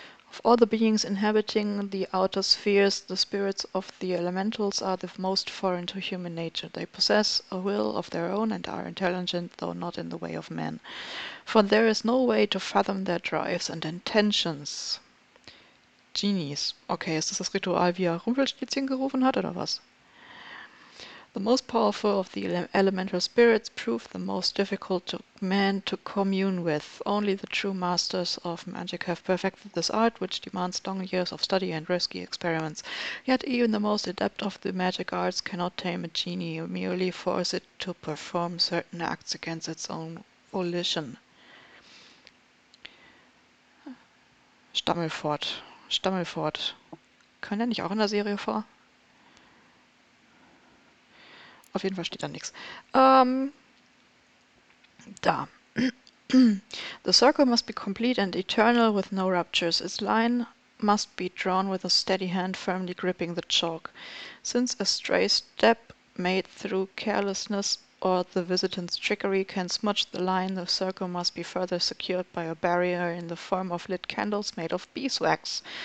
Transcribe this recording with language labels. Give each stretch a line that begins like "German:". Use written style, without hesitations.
English: Of all the beings inhabiting the outer spheres, the spirits of the elementals are the most foreign to human nature. They possess a will of their own and are intelligent, though not in the way of man. For there is no way to fathom their drives and intentions. Genies.
German: Okay, ist das Ritual, wie er Rumpelstilzchen gerufen hat, oder was?
English: The most powerful of the elemental spirits prove the most difficult to man to commune with. Only the true masters of magic have perfected this art, which demands long years of study and risky experiments. Yet even the most adept of the magic arts cannot tame a genie, or merely force it to perform certain acts against its own volition.
German: Stammelfort. Kann der nicht auch in der Serie vor? Auf jeden Fall steht da nichts. Da.
English: The circle must be complete and eternal with no ruptures. Its line must be drawn with a steady hand firmly gripping the chalk. Since a stray step made through carelessness or the visitant's trickery can smudge the line, the circle must be further secured by a barrier in the form of lit candles made of beeswax.